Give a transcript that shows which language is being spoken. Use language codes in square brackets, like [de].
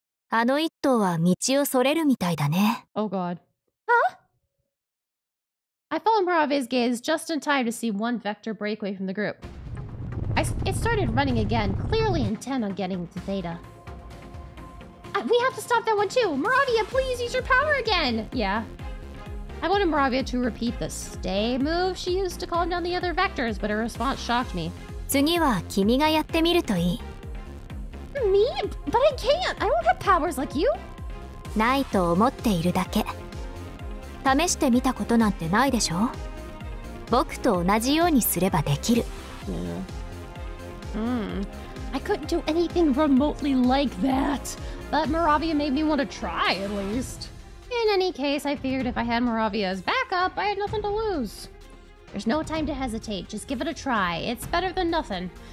[ja] あの一頭は道をそれるみたいだね。 [en] Oh god. Huh? I followed Moravia's gaze just in time to see one vector break away from the group. It started running again, clearly intent on getting to Theta. We have to stop that one too! Moravia, please use your power again! Yeah. I wanted Moravia to repeat the stay move she used to calm down the other vectors, but her response shocked me. [ja] 次は君がやってみるといい。 [en] Me? But I can't! I don't have powers like you! [ja] ないと思っているだけ。試してみたことなんてないでしょ。僕と同じようにすればできる。 [en] I couldn't do anything remotely like that, but Moravia made me want to try at least. In any case, I figured if I had Moravia as backup, I had nothing to lose. There's no time to hesitate, just give it a try. It's better than nothing.